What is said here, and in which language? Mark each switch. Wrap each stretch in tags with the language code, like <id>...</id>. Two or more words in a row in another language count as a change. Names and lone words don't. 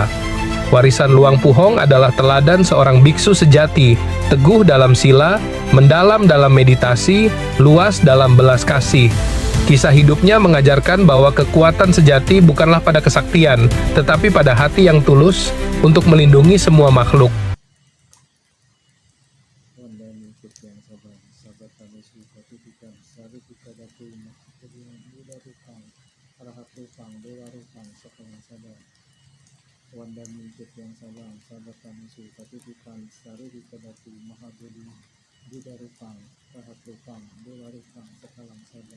<id>Warisan Luang Puhong adalah teladan seorang biksu sejati, teguh dalam sila, mendalam dalam meditasi, luas dalam belas kasih. Kisah hidupnya mengajarkan bahwa kekuatan sejati bukanlah pada kesaktian, tetapi pada hati yang tulus untuk melindungi semua makhluk.</id> <pi>Wandami Ketyang Sabang, Sabatami Sukatipikan, Sari Dikadatu, Mahabudi, Buddha Rupang, Rahat Rupang, Dewa Rupang, Sekalang Sabat.</pi>